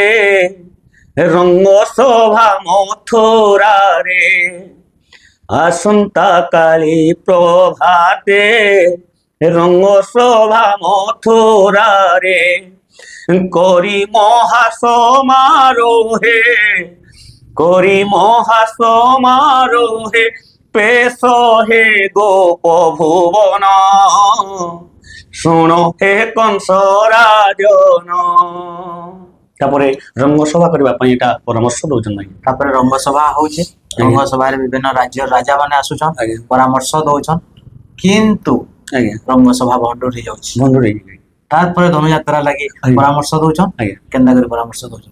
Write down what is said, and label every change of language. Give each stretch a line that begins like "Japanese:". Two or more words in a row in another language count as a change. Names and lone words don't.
Odia: ରଙ୍ଗ ଶୋଭା ମଥୁରାରେ, ଆସନ୍ତା କାଲୀ ପ୍ରଭାତେ ରଙ୍ଗ ଶୋଭା ମଥୁରାରେ କରି ମହାସମାରୋହେ, କରି ମହାସମାରୋହେ ପେଶ ହେ ଗୋପ ଭୁବନ, ଶୁଣ ହେ କଂସ ରାଜନ। ତାପରେ ରଙ୍ଗ ସଭା କରିବା ପାଇଁ ଏଇଟା ପରାମର୍ଶ ଦଉଛନ୍ତି। ତାପରେ ରଙ୍ଗ ସଭା ହଉଛି, ରଙ୍ଗ ସଭାରେ ବିଭିନ୍ନ ରାଜ୍ୟର ରାଜା ମାନେ ଆସୁଛନ୍, ପରାମର୍ଶ ଦଉଛନ୍, କିନ୍ତୁ ରଙ୍ଗ ସଭା ଭଣ୍ଡୁର ହେଇଯାଉଛି। ତାପରେ ଧନୁଯାତ୍ରା ଲାଗି ପରାମର୍ଶ ଦଉଛନ୍, କେନ୍ତା କରି ପରାମର୍ଶ ଦଉଛନ୍?